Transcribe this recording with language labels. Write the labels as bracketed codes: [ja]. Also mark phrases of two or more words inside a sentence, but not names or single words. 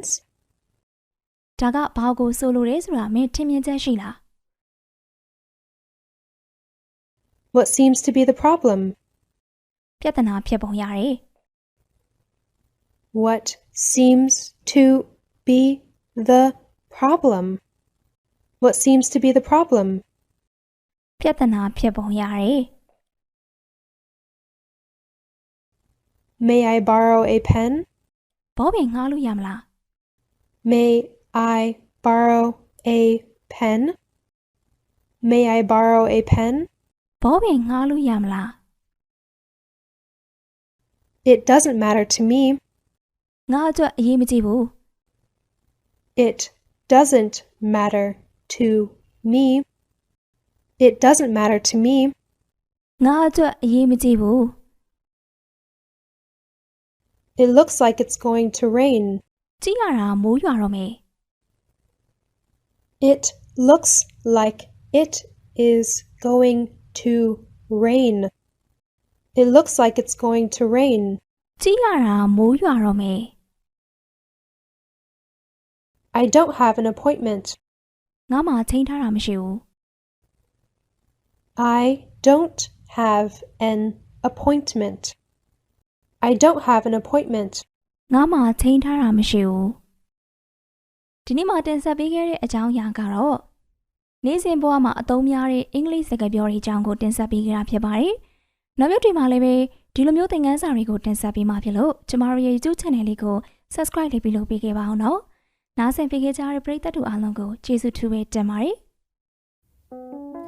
[my] ဒါကဘာကိုဆိုလိုလဲဆိုတာမင်းထင်မြင်ချက်ရှိလား [en] What seems to be the problem? [my] ပြဿနာဖြစ်ပုံရတယ် [en] What seems to be the problem? What seems to be the problem? [my] ပြဿနာဖြစ်ပုံရတယ် [en] May I borrow a pen? [my] ဘောပင်ငှားလို့ရမလား [en] May I borrow a pen? May I borrow a pen? [my] ဘောပင်ငှားလို့ရမလား [en] It doesn't matter to me. [my] ငါအတွက်အရေးမကြီးဘူး [en] It doesn't matter to me. It doesn't matter to me. [my] ငါအတွက်အရေးမကြီးဘူး [en] It looks like it's going to rain. [my] ကြည့်ရတာမိုးရွာတော့မယ် [en] It looks like it is going to rain. It looks like it's going to rain. [my] ကြည့်ရတာမိုးရွာတော့မယ် [en] I don't have an appointment. [my] ငါမှချိန်ထားတာမရှိဘူး [en] I don't have an appointment. I don't have an appointment. [my] ငါမှချိန်ထားတာမရှိဘူးဒီနေ့မှတင်ဆက်ပေးခဲ့တဲ့အကြောင်းအရာကတော့နေ့စဉ်ဘဝမှာအသုံးများတဲ့အင်္ဂလိပ်စကားပြောတွေအကြောင်းကိုတင်ဆက်ပေးကြတာဖြစ်ပါတယ်။နောက်မျိုးတွေမှာလည်းပဲဒီလိုမျိုးသင်ခန်းစာတွေကိုတင်ဆက်ပေးမှာဖြစ်လို့ကျမတို့ရဲ့ YouTube Channel လေးကို Subscribe လုပ်ပြီးလုပ်ပေးခဲ့ပါအောင်နော်။နားဆင်ပေးခဲ့ကြတဲ့ပရိသတ်တို့အားလုံးကိုကျေးဇူးထူးပဲတင်ပါတယ်။